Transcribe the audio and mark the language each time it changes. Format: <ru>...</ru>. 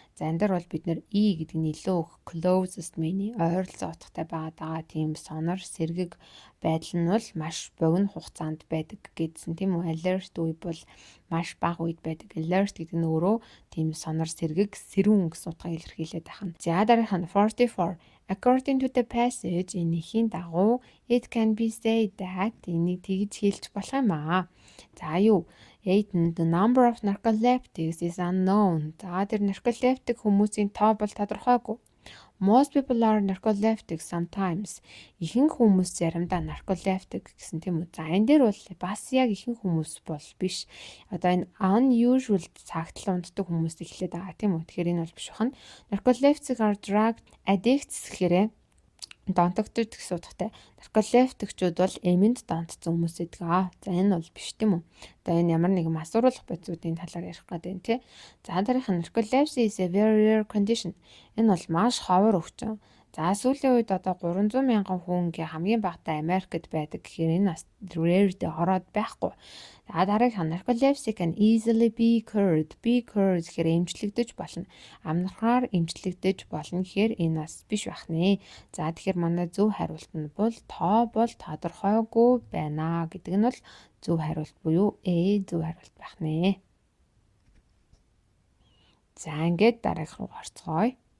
<mn>За энэ дээр бол бид нэр E гэдэг нь илүү</mn> <en>closest meaning</en> <mn>ойролцоо утгатай байгаа тийм сонор сэргэг байдал нь бол маш богино хугацаанд байдаг гэдсэн тийм үү? Alert үе бол маш бага үед байдаг. Alert гэдэг нь өөрөө тийм сонор сэргэг сэрүүн гэсэн утгаар илэрхийлээд байна. За дараагийн 44.</mn> <en>According to the passage</en> <mn>энэхийн дагуу</mn> <en>it can be said that</en> <mn>энийг тэгж хэлж болох юм аа. За юу?</mn> <en>The number of narcoleptics is unknown.</en> <mn>За тэр narcoleptic хүмүүсийн тоо бол тодорхойгүй.</mn> <en>Most people are narcoleptic sometimes.</en> <mn>Ихэнх хүмүүс заримдаа narcoleptic гэсэн тийм үү. За энэ дээр бол бас яг ихэнх хүмүүс бол биш. Одоо энэ unusual цагт л унтдаг хүмүүс эхлээд байгаа тийм үү. Тэгэхээр энэ бол биш бахан.</mn> <en>Narcoleptic are drug addicts</en> <mn>гэхээр донтогддог гэсэн утгатай. Нарколептикчүүд бол эмэнд донтсон хүмүүс гэдэг. За энэ бол биш тийм үү. Одоо энэ ямар нэгэн масууруулах бодисуудын талаар ярих гэдэг юм тий. За дараах нь</mn> <en>narcolepsy is a very rare condition.</en> <mn>Энэ бол маш ховор өвчин. За сүүлийн үед одоо 300,000 хүнгээ хамгийн багадаа Америкт байдаг гэхээр энэ rare дээр ороод байхгүй. За дараагийн</mn> <en>narcolepsy can easily be cured. Be cured</en> <mn>гэхээр эмчлэгдэж болно. Амнархаар эмчлэгдэж болно гэхээр энэ бас биш байх нэ. За тэгэхээр манай зөв хариулт нь бол тоо бол тодорхойгүй байна гэдэг нь бол зөв хариулт буюу A зөв хариулт байх нэ. За ингээд дараагийнх руу орцгоё.</mn>